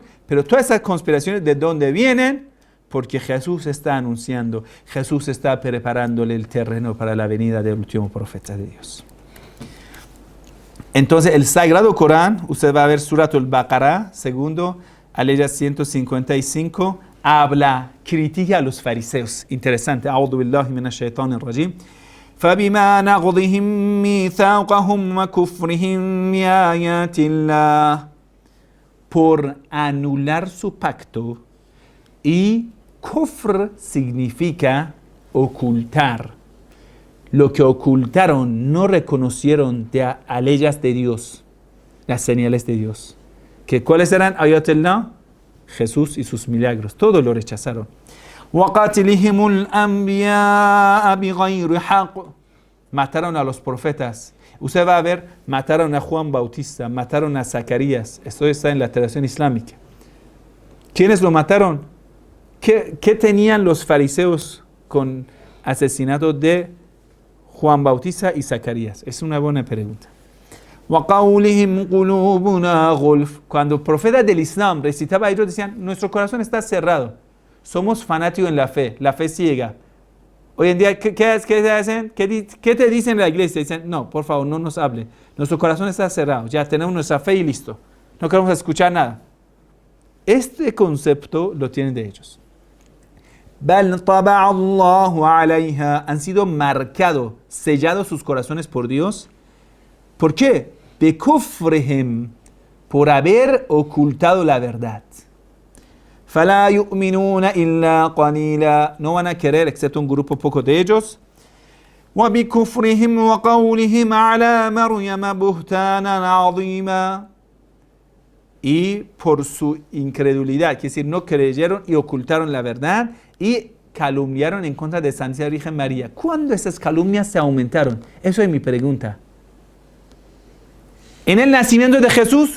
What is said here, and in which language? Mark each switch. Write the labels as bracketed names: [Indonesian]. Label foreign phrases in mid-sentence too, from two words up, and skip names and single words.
[Spanish] Pero todas esas conspiraciones, ¿de dónde vienen? Porque Jesús está anunciando, Jesús está preparándole el terreno para la venida del último profeta de Dios. Entonces, el Sagrado Corán, usted va a ver Surat al-Baqarah, segundo, aleya 155, habla, critica a los fariseos. Interesante. [Arabic] أعوذ بالله من الشيطان الرجيم. فَبِمَا نَقْضِهِمْ مِيثَاقَهُمْ وَكُفْرِهِمْ بِآيَاتِ اللَّهِ. [Spanish] Por anular su pacto, y kufr significa ocultar. Lo que ocultaron, no reconocieron a leyes de Dios, las señales de Dios. ¿Cuáles eran? Ayatullah, Jesús y sus milagros. Todo lo rechazaron. [Arabic] وَقَاتِلِهِمُ الْأَنْبِيَاءَ بِغَيْرِ حَقٍّ. [Spanish] Mataron a los profetas. Usted va a ver, mataron a Juan Bautista, mataron a Zacarías. Esto está en la tradición islámica. ¿Quiénes lo mataron? ¿Qué tenían los fariseos con asesinato de Juan Bautista y Zacarías? Es una buena pregunta. [Arabic] وَقَوْلِهِمْ قُلُوبُنَا غُلْفٌ. [Spanish] Cuando el profeta del Islam recitaba, ellos decían, nuestro corazón está cerrado. Somos fanáticos en la fe ciega. Hoy en día, ¿qué hacen? ¿Qué te dicen en la iglesia? Dicen, no, por favor, no nos hable. Nuestro corazón está cerrado. Ya tenemos nuestra fe y listo. No queremos escuchar nada. Este concepto lo tienen de ellos. [Arabic] بَلْ طَبَعَ اللَّهُ عَلَيْهَا. [Spanish] Han sido marcados, sellados sus corazones por Dios. ¿Por qué? بِكُفْرِهِمْ. Por haber ocultado la verdad. [Arabic] فَلَا يُؤْمِنُونَ إِلَّا قَلِيلًا. [Spanish] No van a querer, excepto un grupo poco de ellos. [Arabic] وَبِكُفْرِهِمْ وَقَوْلِهِمْ عَلَى مَرْيَمَ بُهْتَانًا عَظِيمًا. [Spanish] Y por su incredulidad, quiere decir, no creyeron y ocultaron la verdad y calumniaron en contra de Santa Virgen María. ¿Cuándo esas calumnias se aumentaron? Eso es mi pregunta. ¿En el nacimiento de Jesús?